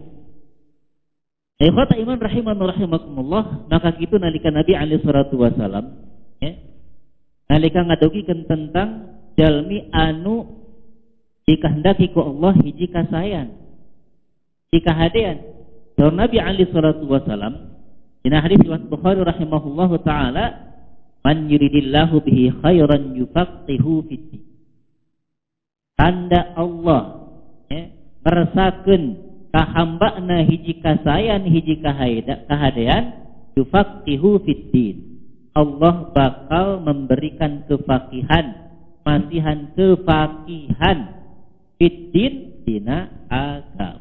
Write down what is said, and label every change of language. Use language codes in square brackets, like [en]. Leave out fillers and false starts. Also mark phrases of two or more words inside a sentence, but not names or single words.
[ar] إخوة الإيمان رحمكم الله, [su] maka kitu nalika Nabi [ar] عليه الصلاة والسلام [su] nalika ngadogikeun tentang jalmi anu dikehendaki ku Allah hiji kasayan, dikahadean. [ar] Saur Nabi عليه الصلاة والسلام [su] dina hadis riwayat Bukhari [ar] رحمه الله تعالى، من يرد الله به خيرا يفقهه في الدين. [su] Tanda Allah ngerasakeun ka hambana hiji kasayan, hiji kahadean, [ar] يفقهه في الدين. [su] Allah bakal [id] memberikan kefakihan, [su] masihan kefakihan fiddin dina agama.